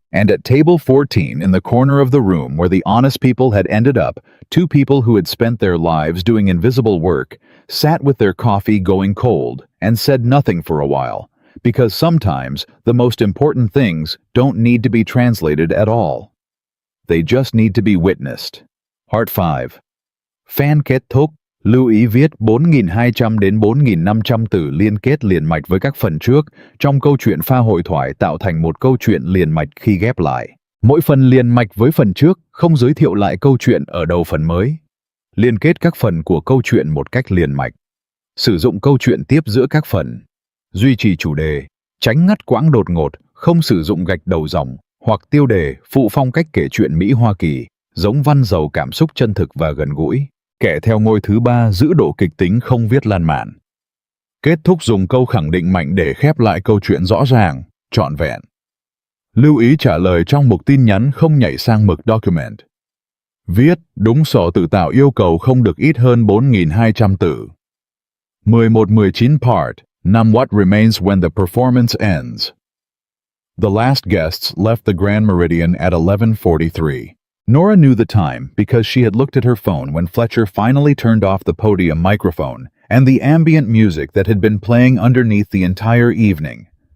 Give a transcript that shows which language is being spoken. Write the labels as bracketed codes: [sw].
[en] And at table 14 in the corner of the room where the honest people had ended up, 2 people who had spent their lives doing invisible work sat with their coffee going cold and said nothing for a while, because sometimes the most important things don't need to be translated at all. They just need to be witnessed. Part 5. [vi] Fan kết thúc. Lưu ý viết 4.200 đến 4.500 từ liên kết liền mạch với các phần trước trong câu chuyện pha hội thoại tạo thành một câu chuyện liền mạch khi ghép lại. Mỗi phần liền mạch với phần trước không giới thiệu lại câu chuyện ở đầu phần mới. Liên kết các phần của câu chuyện một cách liền mạch. Sử dụng câu chuyện tiếp giữa các phần. Duy trì chủ đề. Tránh ngắt quãng đột ngột, không sử dụng gạch đầu dòng hoặc tiêu đề phụ phong cách kể chuyện Mỹ Hoa Kỳ, giống văn giàu cảm xúc chân thực và gần gũi. Kẻ theo ngôi thứ 3 giữ độ kịch tính không viết lan man. Kết thúc dùng câu khẳng định mạnh để khép lại câu chuyện rõ ràng, trọn vẹn. Lưu ý trả lời trong mục tin nhắn không nhảy sang mực document. Viết, đúng sổ tự tạo yêu cầu không được ít hơn 4.200 từ. [en] 11-19 part, 5 What remains when the performance ends. The last guests left the Grand Meridian at 11:43. Nora knew the time because she had looked at her phone when Fletcher finally turned off the podium microphone and the ambient music that had been playing underneath the entire evening.